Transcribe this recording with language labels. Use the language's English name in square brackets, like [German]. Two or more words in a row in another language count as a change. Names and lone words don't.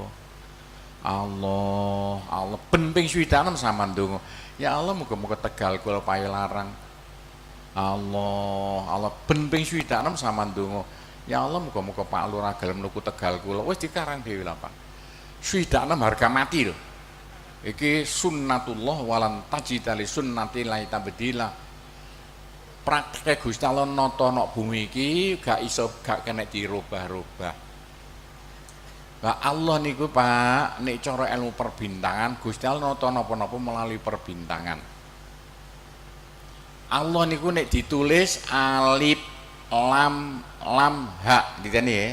[Javanese] Allah Allah ben ping 26 sama ndonga ya Allah muga-muga Tegal kula pawilarang. Allah Allah ben ping 26 sama ndonga ya Allah muga-muga Pak Lurah gelem nuku Tegal kula wis dikarang dhewe lah Pak. Swidak 6 harga mati lho. Iki sunnatullah [Arabic] ولن تجد لسنة لا تبديلا. [Javanese] Praktek Gusti Allah nata nok bumi iki gak iso gak kena dirubah-rubah. Lah Allah niku Pak, nek cara ilmu perbintangan Gusti Allah nata napa-napa melalui perbintangan. Allah niku nek ditulis alif lam ha diteni ya.